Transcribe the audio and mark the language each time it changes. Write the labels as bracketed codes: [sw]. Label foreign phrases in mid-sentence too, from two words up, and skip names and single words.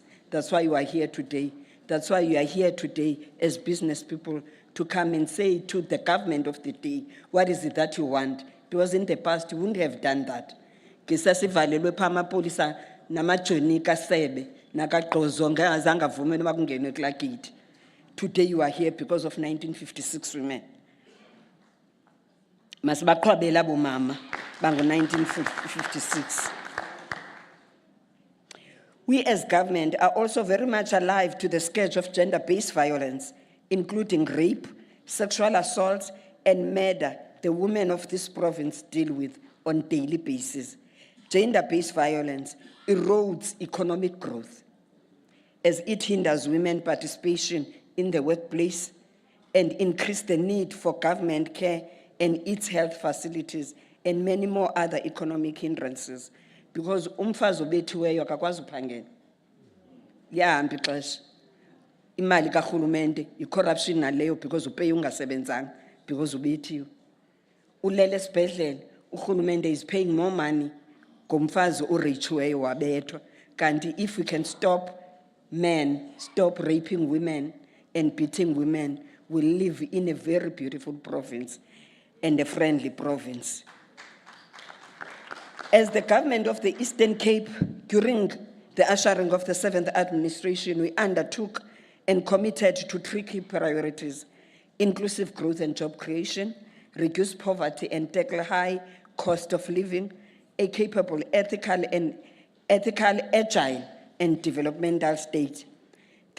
[en] That's why you are here today. That's why you are here today as business people to come and say to the government of the day, what is it that you want? Because in the past, you wouldn't have done that. Today you are here because of 1956 women. [xh] Masibaqhwabela bomama bango 1956. [en] We as government are also very much alive to the scourge of gender-based violence, including rape, sexual assault, and murder the women of this province deal with on a daily basis. Gender-based violence erodes economic growth as it hinders women's participation in the workplace and increases the need for government care and its health facilities and many more other economic hindrances. [xh] Because umfazi obethiweyo akakwazi uphangela. Liyahambi ixesha. Imali karhulumente i-corruption naleyo because upay ungasebenzanga because ubethiwe. Ulele esibhedlele urhulumente [en] is paying more money [xh] ngomfazi orechiweyo wabethwa. [en] Kanti if we can stop men, stop raping women and beating women, we'll live in a very beautiful province and a friendly province. As the government of the Eastern Cape, during the ushering of the 7th administration, we undertook and committed to 3 key priorities: inclusive growth and job creation, reduce poverty and tackle high cost of living, a capable, ethical, agile, and developmental state.